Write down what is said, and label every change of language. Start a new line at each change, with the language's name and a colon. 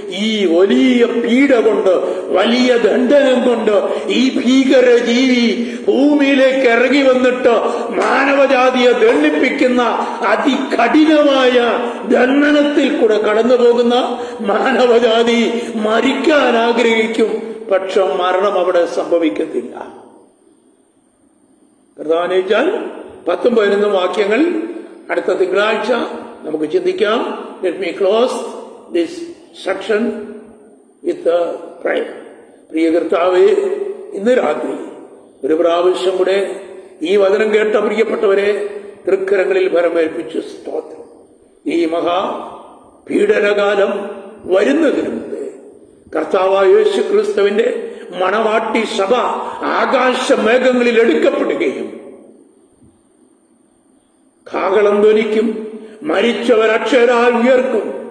Malayalam: ഈ വലിയ പീഡ കൊണ്ട്, വലിയ ദണ്ഡനം കൊണ്ട് ഈ ഭീകരജീവി ഭൂമിയിലേക്ക് ഇറങ്ങി വന്നിട്ട് മാനവജാതിയെ ദണ്ഡിപ്പിക്കുന്ന അതികഠിനമായ ദണ്ഡനത്തിൽ കൂടെ കടന്നു പോകുന്ന മാനവജാതി മരിക്കാൻ ആഗ്രഹിക്കും. പക്ഷെ മരണം അവിടെ സംഭവിക്കത്തില്ല. പ്രധാനിച്ചാൽ 10-11 വാക്യങ്ങൾ അടുത്ത തിങ്കളാഴ്ച നമുക്ക് ചിന്തിക്കാം.
English: Let me close this section with a prayer.
Malayalam: പ്രിയ കർത്താവേ, ഇന്ന് രാത്രി ഒരു പ്രാവശ്യം കൂടെ ഈ വചനം കേട്ട പ്രിയപ്പെട്ടവരെ തൃക്കരങ്ങളിൽ ഭരമേൽപ്പിച്ച് സ്തോത്രം. ഈ മഹാ പീഡനകാലം വരുന്നതിന് മുമ്പ് കർത്താവായ യേശു ക്രിസ്തുവിന്റെ മണവാട്ടി സഭ ആകാശമേഘങ്ങളിൽ എടുക്കപ്പെടുകയും കാഹളം ധ്വനിക്കും, മരിച്ചവർ അക്ഷരാൽ ഉയർക്കും.